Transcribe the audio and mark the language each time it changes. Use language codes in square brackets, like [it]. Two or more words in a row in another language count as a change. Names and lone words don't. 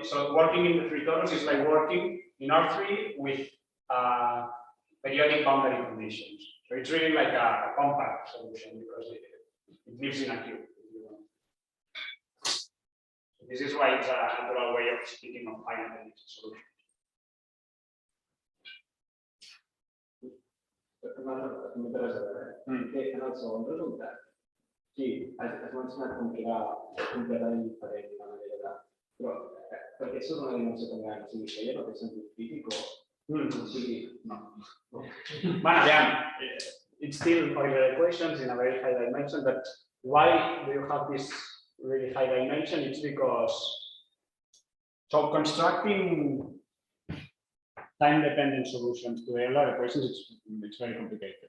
[en] So working in the three torus is like working in R3 with periodic boundary conditions. So it's really like a compact solution because it lives in a cube. So this is why it's a natural way of speaking of finite solutions. [ca] En el segon resultat, sí, has mencionat com que era completament diferent la manera de... Però perquè això és una dimensió tan gran, o sigui, que ja no té sentit físic o... No. [en] But again, it's still Euler equations in a very high dimension, but why do you have this really high dimension? It's because, so constructing time-dependent solutions to Euler equations, it's very complicated.